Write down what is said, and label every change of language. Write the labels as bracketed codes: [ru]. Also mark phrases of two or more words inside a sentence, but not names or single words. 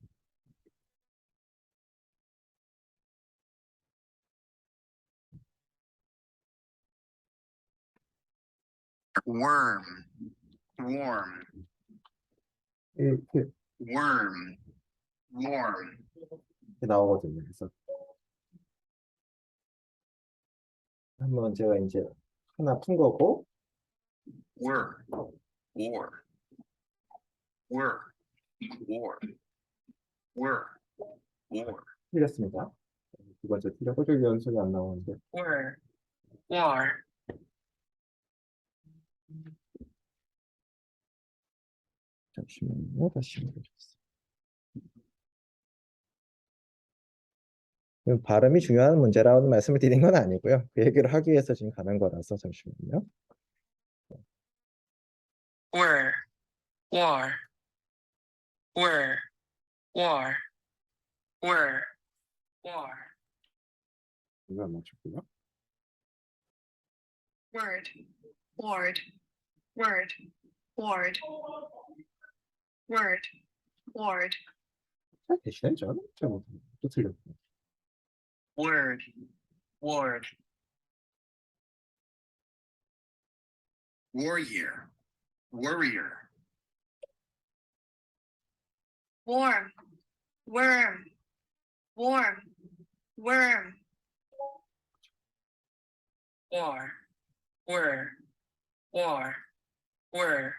[en] worm, warm, [ko] 이렇게 [en] worm, warm, [ko] 나오거든요. 그래서 한번 제가 이제 하나 푼 거고, [en] worm, war, worm, war, worm, war, [ko] 틀렸습니다. 두 번째 틀렸고, 저기 연속이 안 나오는데. [en] war, war, [ko] 잠시만요. 다시 해보겠습니다. 발음이 중요한 문제라는 말씀을 드린 건 아니고요. 그 얘기를 하기 위해서 지금 가는 거라서 잠시만요. [en] war, war, war, war, war, war, [ko] 이거 안 맞췄고요. [en] word, ward, word, ward, word, ward, [ko] 잘 되시네, 저는. 또 틀렸고. [en] word, ward, warrior, warrior, warm, worm, warm, worm, war, war, war, war.